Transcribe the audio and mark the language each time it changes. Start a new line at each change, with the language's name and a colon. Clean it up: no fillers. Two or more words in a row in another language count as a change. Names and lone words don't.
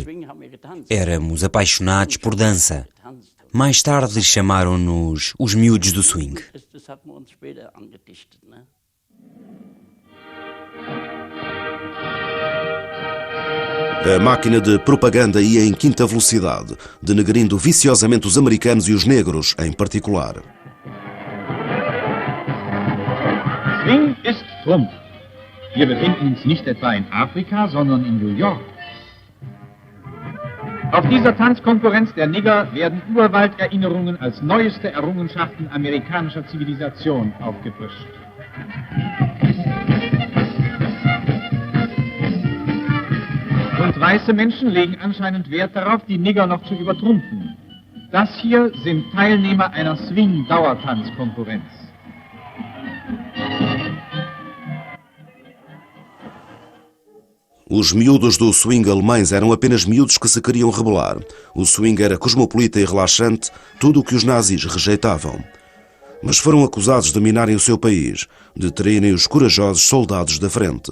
Portuguese: Éramos apaixonados por dança. Mais tarde chamaram-nos os miúdos do swing. A máquina de propaganda ia em quinta velocidade, denegrindo viciosamente os americanos e os negros, em particular.
German: Swing ist Trumpf. Wir befinden uns nicht etwa in Afrika, sondern in New York. Auf dieser Tanzkonkurrenz der Nigger werden Urwalderinnerungen als neueste Errungenschaften amerikanischer Zivilisation aufgefrischt. Und weiße Menschen legen anscheinend Wert darauf, die Nigger noch zu übertrumpfen. Das hier sind Teilnehmer einer Swing-Dauertanzkonkurrenz.
Portuguese: Os miúdos do swing alemães eram apenas miúdos que se queriam rebelar. O swing era cosmopolita e relaxante, tudo o que os nazis rejeitavam. Mas foram acusados de minarem o seu país, de traírem os corajosos soldados da frente.